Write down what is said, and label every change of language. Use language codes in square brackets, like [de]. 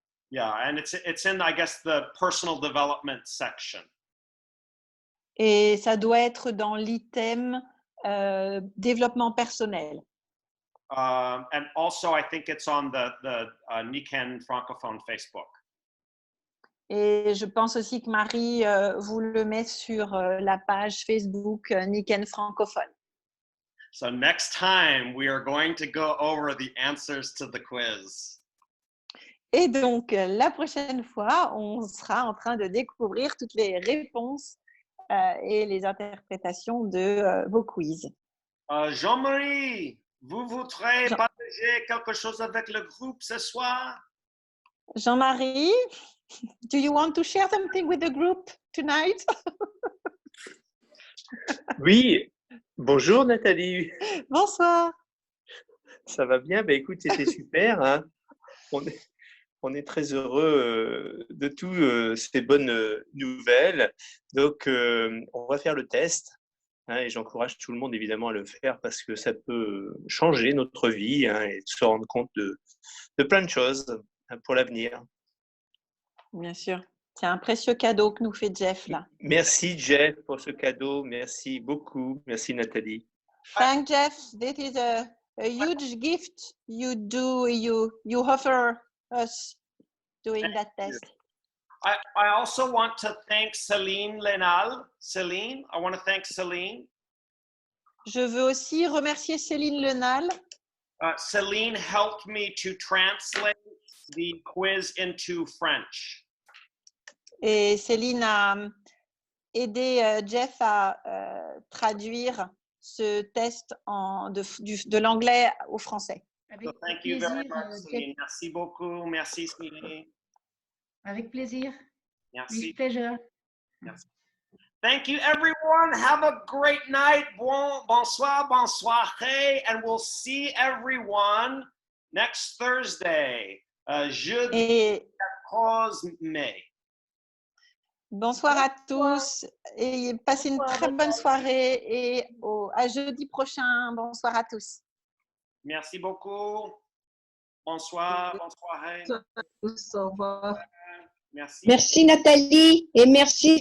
[en] Yeah, and it's in, I guess, the personal development section. [fr] Et ça doit être dans l'item développement personnel. [en] And also, I think it's on the Niken Francophone Facebook. [fr] Et je pense aussi que Marie vous le met sur la page Facebook Niken Francophone. [en] So next time, we are going to go over the answers to the quiz. [fr] Et donc, la prochaine fois, on sera en train de découvrir toutes les réponses et les interprétations de vos quiz. Jean-Marie, vous voudrez partager quelque chose avec le groupe ce soir? [en] Jean-Marie, do you want to share something with the group tonight? [fr] Oui, bonjour Nathalie. Bonsoir. Ça va bien? Ben, écoute, c'était super. Hein. On est très heureux de toutes ces bonnes nouvelles. Donc, on va faire le test. Hein, et j'encourage tout le monde évidemment à le faire parce que ça peut changer notre vie hein, et se rendre compte de plein de choses hein, pour l'avenir. Bien sûr. C'est un précieux cadeau que nous fait Jeff là. Merci Jeff pour ce cadeau. Merci beaucoup. Merci Nathalie. [en] Thank Jeff. This is a huge gift you offer us doing that test. I also want to thank Céline Lenal. Céline, I want to thank Céline. [fr] Je veux aussi remercier Céline Lenal. [en] Céline helped me to translate the quiz into French. [fr] Et Céline a aidé Jeff à traduire ce test de l'anglais au français. [en] So thank you very much, Céline. [fr] Merci beaucoup. Merci, Céline. Avec plaisir. Merci. [en] With pleasure. [fr] Merci. [en] Thank you, everyone. Have a great night. [fr] Bonsoir, bonsoir, [en] and we'll see everyone next Thursday, [fr] jeudi 14 mai. Bonsoir à tous et passez une très bonne soirée et à jeudi prochain. Bonsoir à tous. Merci beaucoup. Bonsoir, bonsoir. Au revoir. Merci. Merci Nathalie et merci